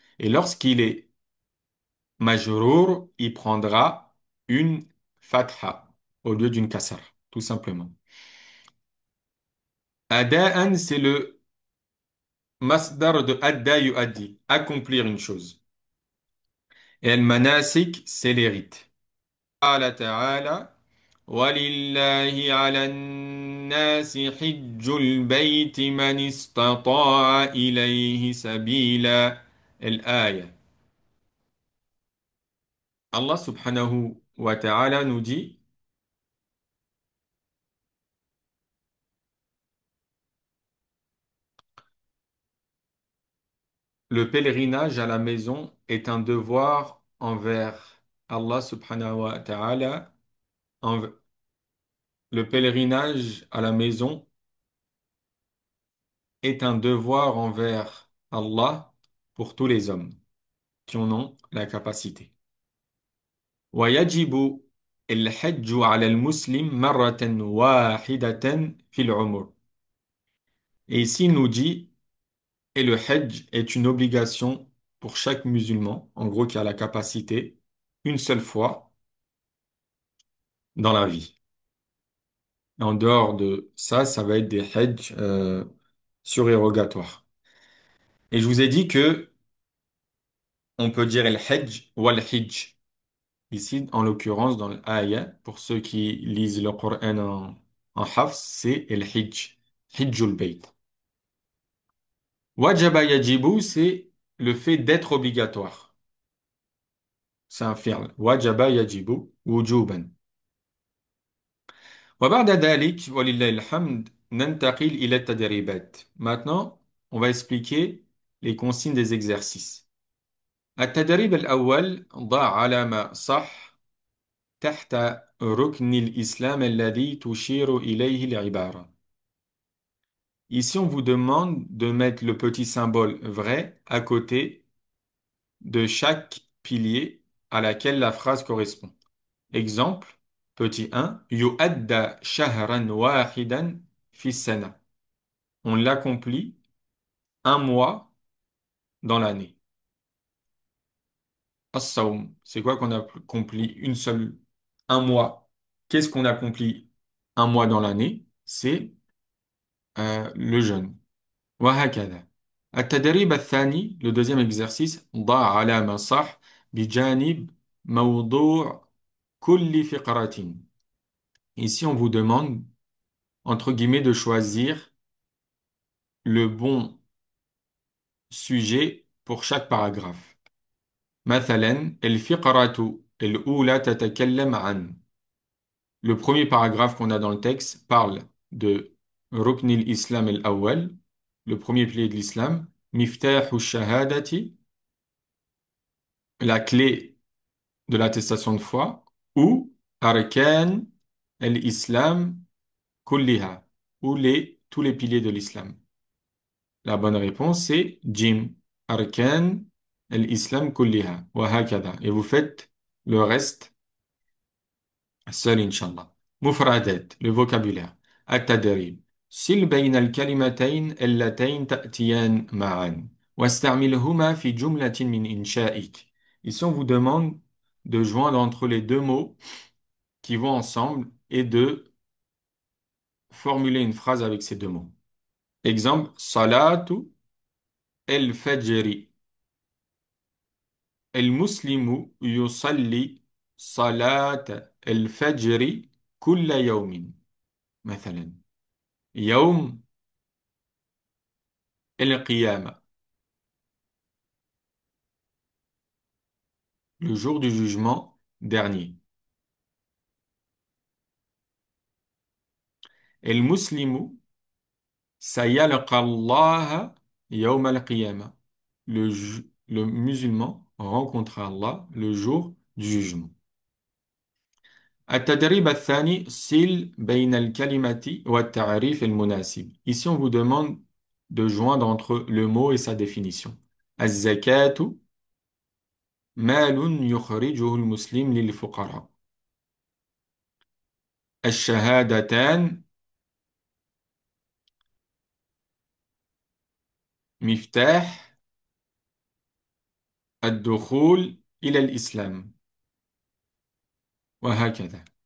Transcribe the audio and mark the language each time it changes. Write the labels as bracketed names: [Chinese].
[French] Et lorsqu'il est majrour, il prendra une fatha au lieu d'une kasara, tout simplement. Ada'an, c'est le masdar de adda yu'addi, accomplir une chose. Et al-manasik, c'est les rites. [Arabic] قال تعالى ولله على الناس حج البيت من استطاع إليه سبيلا الآية. [French] Allah subhanahu wa ta'ala nous dit, le pèlerinage à la maison est un devoir envers Allah subhanahu wa ta'ala. En- Le pèlerinage à la maison est un devoir envers Allah pour tous les hommes qui en ont la capacité. [Arabic] ويجب الحج على المسلم مرة واحدة في العمر. [French] Et ici, il nous dit, et le hajj est une obligation pour chaque musulman, en gros, qui a la capacité, une seule fois dans la vie. En dehors de ça, ça va être des hajj surérogatoires. Et je vous ai dit que on peut dire el hajj ou al hajj. Ici, en l'occurrence, dans l'ayah, pour ceux qui lisent le Coran en hafs, c'est el hajj, hajjul bayt. Wajaba yajibu, c'est le fait d'être obligatoire. C'est un fi'l. Wajaba yajibu, wujuban. [Arabic] وبعد ذلك ولله الحمد ننتقل إلى التدريبات. [French] Maintenant, on va expliquer les consignes des exercices. [Arabic] التدريب الأول ضع علامة صح تحت ركن الإسلام الذي تشير إليه العبارة. [French] Ici, on vous demande de mettre le petit symbole vrai à côté de chaque pilier à laquelle la phrase correspond. Exemple, petit 1, [Arabic] يؤدى شهرا واحدا في السنة. [French] On l'accomplit un mois dans l'année. As-sawm, c'est quoi qu'on accomplit un mois? Qu'est-ce qu'on accomplit un mois dans l'année? C'est le jeûne. [Arabic] وهكذا. التدريب الثاني, [French] le deuxième exercice, [Arabic] ضع علامة صح بجانب موضوع كل فقرة. [French] Ici, on vous demande, entre guillemets, de choisir le bon sujet pour chaque paragraphe. [Arabic] مثلا الفقرة الأولى تتكلم عن. [French] Le premier paragraphe qu'on a dans le texte parle de [Arabic] ركن الإسلام الأول, [French] le premier pilier de l'islam, [Arabic] مفتاح الشهادة, [French] la clé de l'attestation de foi, ou [Arabic] أركان الإسلام كلها, [French] ou tous les piliers de l'islam. La bonne réponse c'est Jim. [Arabic] Arkan al-Islam kulliha. Wa hakada. [French] Et vous faites le reste seul, inshallah. [Arabic] Mufradat, [French] le vocabulaire. [Arabic] At-tadrib. sil bayna al-kalimatayn allatayn ta'tiyan ma'an. واستعملهما في جملة من إنشائك. [French] Ici, on vous demande de joindre entre les deux mots qui vont ensemble et de formuler une phrase avec ces deux mots. Exemple, [Arabic] salatu el-fajri. المسلم يصلي صلاة الفجر كل يوم. مثلا يوم القيامة, [French] le jour du jugement dernier. [Arabic] المسلم سيلقى الله يوم القيامة. [French] Le musulman rencontrera Allah le jour du jugement. [Arabic] التدريب الثاني صل بين الكلمة والتعريف المناسب. [French] Ici, on vous demande de joindre entre le mot et sa définition. [Arabic] الزكاة مال يخرجه المسلم للفقراء. الشهادتان مفتاح الدخول إلى الإسلام، وهكذا.